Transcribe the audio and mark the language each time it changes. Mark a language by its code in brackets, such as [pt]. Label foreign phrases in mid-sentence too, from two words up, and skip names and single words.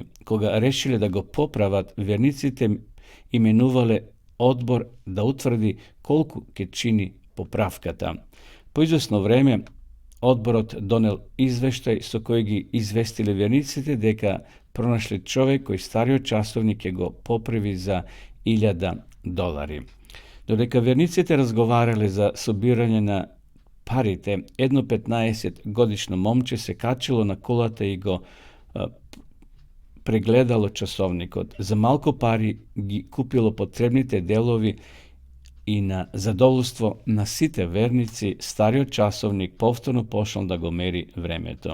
[mk] Кога решиле да го поправат, верниците именувале одбор да утврди колку ќе чини поправката. По известно време, одборот донел извештај со кој ги известиле верниците дека пронашле човек кој стариот часовник ќе го поправи за $1000. Додека верниците разговарали за собирање на парите, једно 15-годично момче се качило на колата и го прегледало часовникот. За малко пари ги купило потребните делови и на задоволство нашите верници старио часовник повторно пошао да го мери времето.